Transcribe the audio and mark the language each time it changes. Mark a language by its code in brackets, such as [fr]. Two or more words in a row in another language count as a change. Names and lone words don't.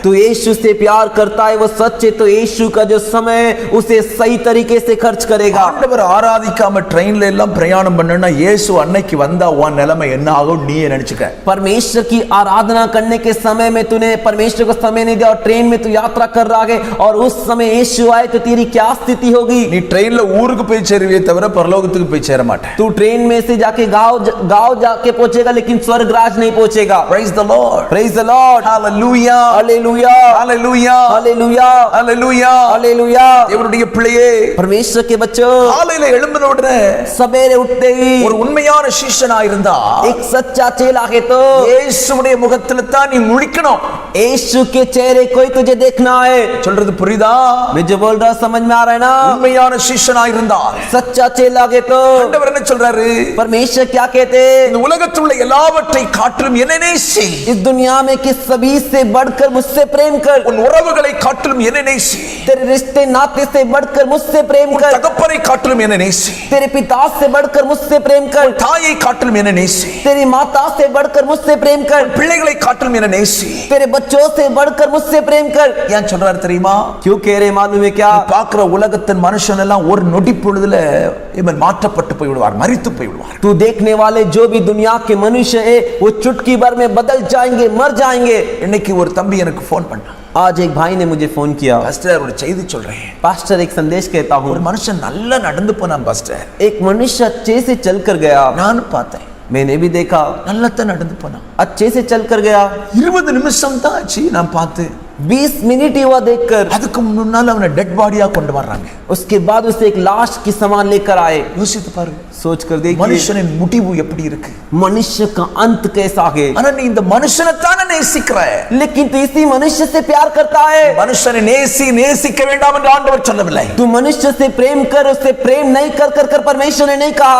[hi] तो यीशु से प्यार करता है वो सच है तो यीशु का जो समय उसे सही तरीके से खर्च करेगा. [ta] ஆண்டவர் ஆராதிக்காம ட்ரெயின்ல எல்லாம் பிரயாணம் பண்ணனா இயேசு அன்னைக்கு வந்தா உன் நிலைமை என்ன ஆகும் நீ நினைச்சுக்க. [hi] परमेश्वर की आराधना करने के समय में तूने परमेश्वर को समय नहीं दिया और ट्रेन में तू यात्रा कर रहा है और उस समय यीशु आए तो तेरी क्या स्थिति होगी? [ta] நீ ட்ரெயின்ல ஊருக்கு போய் சேருவே தவிர பரலோகத்துக்கு போய் சேர மாட்டே. [hi] तू ट्रेन में से जाके गांव जाके पहुंचेगा लेकिन स्वर्ग राज नहीं पहुंचेगा. [en] Praise the Lord. Praise the Lord. Hallelujah. Hallelujah. Hallelujah. Hallelujah. Hallelujah. Hallelujah. [ta] தேவனுடைய பிள்ளையே [hi] परमेश्वर के बच्चों [ta] காலையில எழும்பின உடனே [hi] सवेरे उठते ही [ta] ஒரு உண்மையான சீஷனா இருந்தா [hi] एक सच्चा चेला है तो [ta] இயேசுவுடைய முகத்துல தான் நீ முழிக்கணும். [hi] यीशु के चेहरे को ही तुझे देखना है. [ta] சொல்றது புரியுதா? [hi] मैं जो बोल रहा समझ में आ रहा है ना? [ta] உண்மையான சீஷனா இருந்தா [hi] सच्चा चेला है तो [ta] ஆண்டவர் என்ன சொல்றாரு? [hi] परमेश्वर क्या कहते? [ta] இந்த உலகத்தில் உள்ள எல்லாவற்றை காட்டிலும் என்னை நேசி. [hi] इस दुनिया में कि सभी से बढ़कर मुझसे प्रेम कर. [ta] உன் உறவுகளை காட்டிலும் என்னை நேசி. [hi] तेरे रिश्ते नाते से बढ़कर मुझसे प्रेम [ta] உன் [hi] कर. [ta] தகப்பனை காட்டிலும் என்னை நேசி. [hi] तेरे पिता से बढ़कर मुझसे प्रेम कर. [ta] தாயை காட்டிலும் என்னை நேசி. [hi] तेरी माता से बढ़कर मुझसे प्रेम कर. [ta] பிள்ளைகளை காட்டிலும் என்னை நேசி. [hi] तेरे बच्चों से बढ़कर मुझसे प्रेम कर. [ta] ஏன் சொல்றாரு தெரியுமா? [hi] क्यों कह रहे मालूम है क्या? [ta] பார்க்கிற உலகத்தின் மனுஷன் எல்லாம் ஒரு நொடி பொழுதுல இவன் மாற்றப்பட்டு போய் விடுவார், மரித்து போய் விடுவார். [hi] तू देखने वाले जो भी दुनिया के मनुष्य है वो चुटकी भर में बदल जाएंगे, मर जाएंगे. [ta] இன்னைக்கு ஒரு தம்பி எனக்கு ஃபோன் பண்ணான். [hi] आज एक भाई ने मुझे फोन किया. [ta] பாஸ்டர் ஒரு செய்தி சொல்றேன். [hi] पास्टर एक संदेश कहता हूँ. [ta] ஒரு மனுஷன் நல்லா நடந்து போனான் பாஸ்டர். [hi] एक मनुष्य अच्छे से चल कर गया. [ta] நானும் பார்த்தேன். [hi] मैंने भी देखा. [ta] நல்லா தான் நடந்து போனான். [hi] अच्छे से चल कर गया. [ta] 20 நிமிஷம் தான் ஆச்சு நான் பார்த்தேன். [hi] 20 मिनट ही हुआ देखकर. [ta] அதுக்கு முன்னால அவனை [en] dead body-ஆ [ta] கொண்டு வர்றாங்க. [hi] उसके बाद उसे एक लाश की सामान लेकर आए. [ta] யோசித்து பாருங்க. [hi] सोच कर देखिए [ta] மனுஷனின் முடிவு எப்படி இருக்கு? [hi] मनुष्य का अंत कैसा है. [ta] ஆனா நீ இந்த மனுஷனை தானே நேசிக்கிற. [hi] लेकिन तू इसी मनुष्य से प्यार करता है. [ta] மனுஷனை நேசிக்க வேண்டாம் என்று ஆண்டவர் சொல்லவில்லை. [hi] तू मनुष्य से प्रेम कर, उससे प्रेम नहीं कर परमेश्वर ने नहीं कहा.